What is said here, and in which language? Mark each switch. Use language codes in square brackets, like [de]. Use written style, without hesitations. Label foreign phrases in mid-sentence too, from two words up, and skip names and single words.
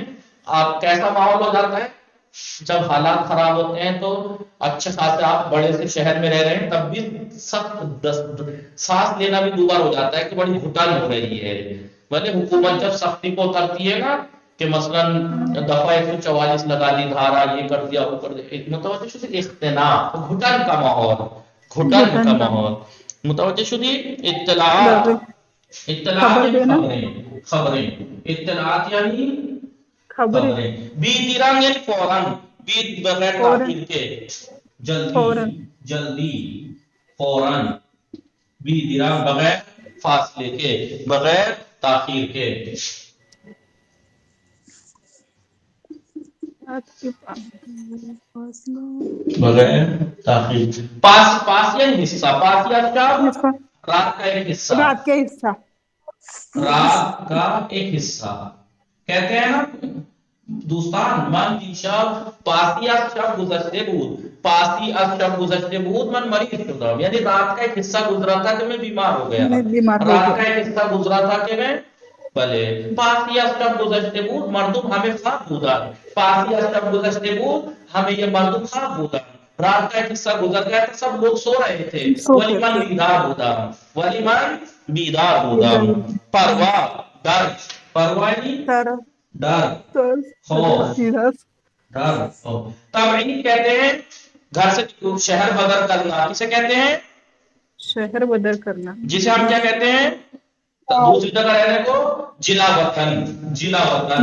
[ur] آپ کیسا ماحول ہو جاتا ہے جب حالات خراب ہوتے ہیں, تو اچھے خاصے آپ بڑے سے شہر میں رہ رہے ہیں تب بھی سخت سانس لینا بھی دوبار ہو جاتا ہے کہ بڑی گھٹن ہو رہی ہے. بھلے حکومت جب سختی کو اترتی ہے نا کہ مثلا دفعہ 144 لگا لی دھارا, یہ کر دیا وہ کر دیا, [fa] متوجہ شدی اختلاف, [ur] گھٹن کا ماحول, گھٹن کا ماحول. [fa] متوجہ شدی اطلاعات, [ur] اطلاعات یعنی خبریں, اطلاعات یعنی خبریں. بیدرنگ یعنی فوراً, بید بغیر تاخیر کے, جلدی, فوراً. بیدرنگ بغیر فاصلے کے, بغیر تاخیر کے. بغیر تاخیر. پاس یعنی حصہ, پاس یا رات کا ایک حصہ, رات کا ایک حصہ. کہتے ہیں نا دوستان, [fa] من دیشب پاسی از شب گذشته بود, پاسی از شب گذشته بود من مریض شدم, [ur] یعنی رات کا ایک حصہ گزرا تھا کہ میں بیمار ہو گیا, رات کا ایک حصہ گزرا تھا کہ میں بھلے. [fa] پاسی از شب گذشته بود مردم ہمیں خواب بودن, پاسی از شب گذشته بود [ur] ہمیں یہ [fa] مردم خواب بودن. [ur] رات کا ایک حصہ گزر گیا تھا, سب لوگ سو رہے تھے, [fa] ولی من بیدار بودم, ولی من بیدار بودم. [ur] پروا, ڈر, پروا یعنی ڈر, خوف, ڈر. تبعید کہتے ہیں گھر سے شہر بدر کرنا. کسے کہتے ہیں, شہر بدر کرنا, جسے ہم کیا کہتے ہیں دوسری جگہ رہنے کو, جلا وطن, جلا وطن,